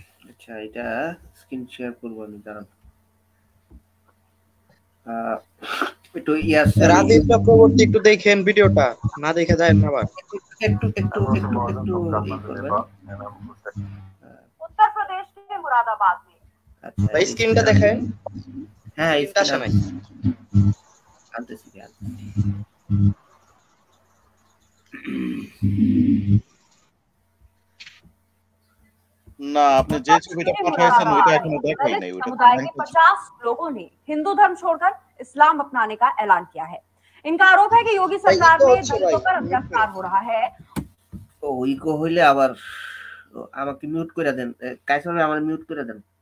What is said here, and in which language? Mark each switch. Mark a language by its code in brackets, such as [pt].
[bn] আচ্ছা এটা screen share করবো আমি, দাঁড়ান। একটু রাজীব চক্রবর্তী একটু দেখেন ভিডিওটা, না দেখে যায় না আবার। একটু এই করবেন। [hi] उत्तर प्रदेश के मुरादाबाद में। [bn] আচ্ছা ভাই স্ক্রিনটা দেখেন। হ্যাঁ স্ক্রিনটা আসে নাই। আনতেছি। না আপনি যে ছবিটা পাঠাইছেন ওইটা এখনো দেখাই নাই। [hi] समुदाय के 50 लोगों ने हिंदू धर्म छोड़कर इस्लाम अपनाने का ऐलान किया है। इनका आरोप है कि योगी सरकार में दलितों पर अत्याचार हो रहा है। [bn] তো ইকো হইলে আবার আমাকে মিউট করে দেন, কাইসার ভাই আমার মিউট করে দেন।